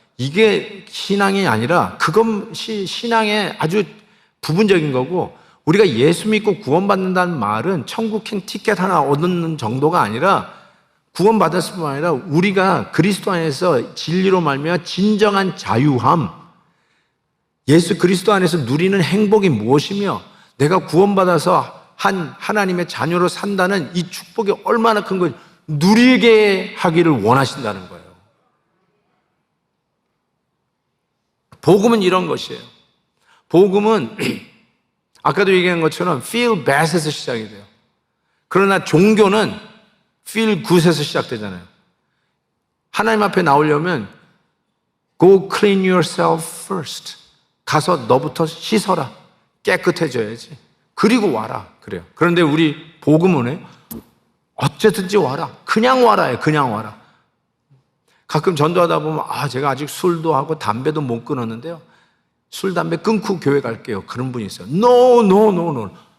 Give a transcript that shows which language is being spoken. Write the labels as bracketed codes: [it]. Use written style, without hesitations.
[ko] 이게 신앙이 아니라 그것이 신앙의 아주 부분적인 거고, 우리가 예수 믿고 구원받는다는 말은 천국행 티켓 하나 얻는 정도가 아니라, 구원받았을 뿐만 아니라 우리가 그리스도 안에서 진리로 말미암아 진정한 자유함, 예수 그리스도 안에서 누리는 행복이 무엇이며 내가 구원받아서 하나님의 자녀로 산다는 이 축복이 얼마나 큰 걸 누리게 하기를 원하신다는 거예요. 복음은 이런 것이에요. 복음은 아까도 얘기한 것처럼 feel bad에서 시작이 돼요. 그러나 종교는 feel good에서 시작되잖아요. 하나님 앞에 나오려면 [en] go clean yourself first. [ko] 가서 너부터 씻어라. 깨끗해져야지. 그리고 와라. 그래요. 그런데 우리 복음은 어쨌든지 와라. 그냥 와라예요. 그냥 와라. 가끔 전도하다 보면 제가 아직 술도 하고 담배도 못 끊었는데요. 술, 담배 끊고 교회 갈게요. 그런 분이 있어요. No.